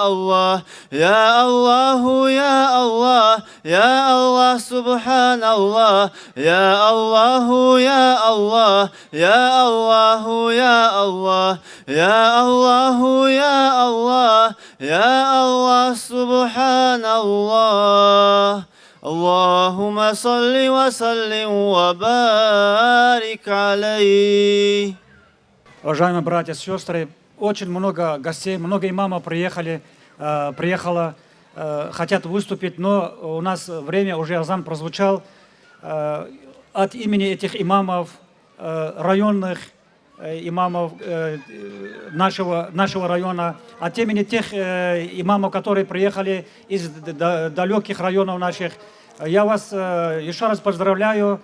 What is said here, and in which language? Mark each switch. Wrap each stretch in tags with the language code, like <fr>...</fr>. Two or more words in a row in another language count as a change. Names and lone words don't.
<ar>الله يا الله يا الله يا الله سبحان الله يا الله يا الله يا الله يا الله يا الله يا الله يا الله سبحان الله اللهم صل وسلم وبارك عليه.</ar> <ru>Уважаемые братья и сестры, очень много гостей, много имамов приехало, хотят выступить, но у нас время, уже азан прозвучал. От имени этих имамов, районных имамов нашего района, от имени тех имамов, которые приехали из далеких районов наших, я вас еще раз поздравляю.</ru>